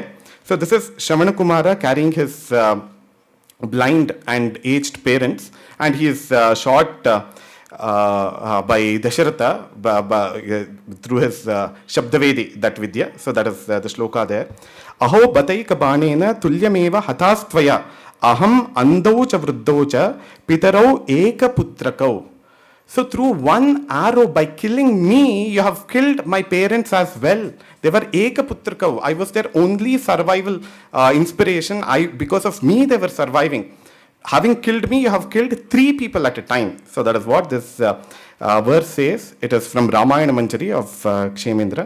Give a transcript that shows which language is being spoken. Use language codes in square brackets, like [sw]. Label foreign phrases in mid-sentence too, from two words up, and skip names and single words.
[en] So this is Shravana Kumara carrying his blind and aged parents, and he is shot by Dasharatha through his Shabdavedi, that Vidya. So that is the shloka there. [sa] Aho bataika banena tulyameva hatastvaya aham andau cha vruddau cha pitarau eka putrakau. [en] So through one arrow, by killing me, you have killed my parents as well. They were [sa] eka putrakau. [en] I was their only survival inspiration. Because of me, they were surviving. Having killed me, you have killed 3 people at a time. So that is what this verse says. It is from Ramayana Manjari of Kshemendra.